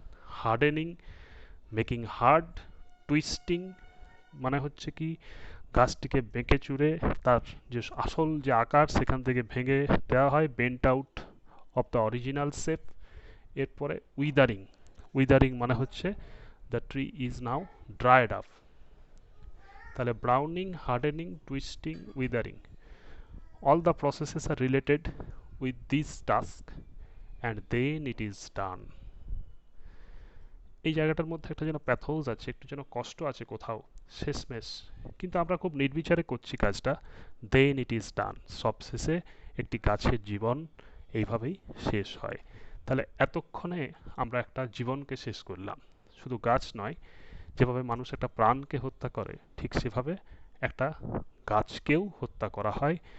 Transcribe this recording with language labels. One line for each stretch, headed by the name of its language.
Bangla: Hardening, making hard. Twisting মানে হচ্ছে কি গাছটিকে বেঁকে চুরে তার যে আসল যে আকার সেখান থেকে ভেঙে দেওয়া হয়,
English: Bent out of the original shape.
Bangla: এরপরে উইদারিং, উইদারিং মানে হচ্ছে
English: The tree is now dried up. তাহলে browning, hardening, twisting, weathering, all the processes are related with this task and then it is done.
Bangla: এই জায়গাটার মধ্যে একটা যেন প্যাথোস আছে, একটু যেন কষ্ট আছে কোথাও, শেষমেশ কিন্তু আমরা খুব নির্বিচারে করছি কাজটা।
English: then it is done,
Bangla: সব শেষে একটি গাছের জীবন এইভাবেই শেষ হয়। তাহলে এতক্ষণে আমরা একটা জীবনকে শেষ করলাম। শুধু গাছ নয়, যেভাবে মানুষ একটা প্রাণকে হত্যা করে, ঠিক সেভাবে একটা গাছকেও হত্যা করা হয়।